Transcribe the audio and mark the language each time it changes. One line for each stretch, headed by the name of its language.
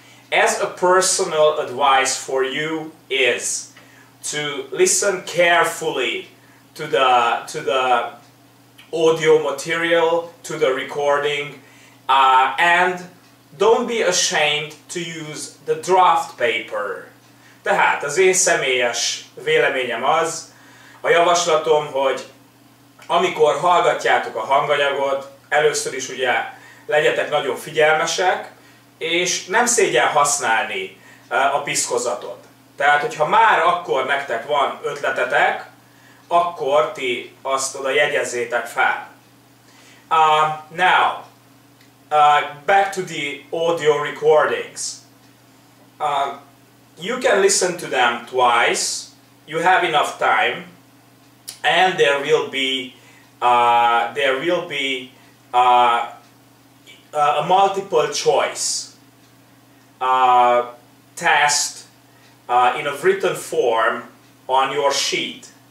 English: As a personal advice for you is to listen carefully to the audio material, to the recording, and don't be ashamed to use the draft paper.
Hungarian: Tehát az én személyes véleményem az, a javaslatom, hogy amikor hallgatjátok a hanganyagot, először is ugye legyetek nagyon figyelmesek, és nem szégyen használni a piszkozatot. Tehát, hogyha már akkor nektek van ötletetek, akkor ti azt oda jegyezzétek fel.
English: Now, back to the audio recordings. You can listen to them twice, you have enough time, and there will be a multiple choice test in a written form on your sheet.